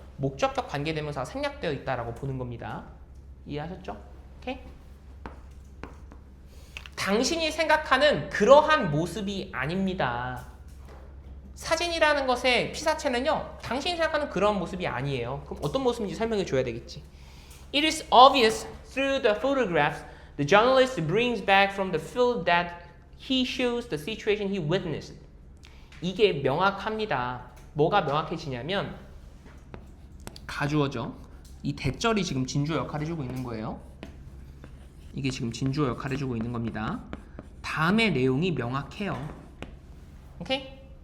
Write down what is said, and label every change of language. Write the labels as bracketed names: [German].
[Korean] 목적격 관계대명사가 생략되어 있다라고 보는 겁니다. 이해하셨죠? 오케이? 당신이 생각하는 그러한 모습이 아닙니다. 사진이라는 것의 피사체는요, 당신이 생각하는 그런 모습이 아니에요. 그럼 어떤 모습인지 설명해 줘야 되겠지. [English] It is obvious through the photographs the journalist brings back from the field that he shows the situation he witnessed. [Korean] 이게 명확합니다. 뭐가 명확해지냐면 가주어죠. 이 대절이 지금 진주어 역할을 해주고 있는 거예요. 이게 지금 진주어 역할을 해주고 있는 겁니다. 다음의 내용이 명확해요. 오케이?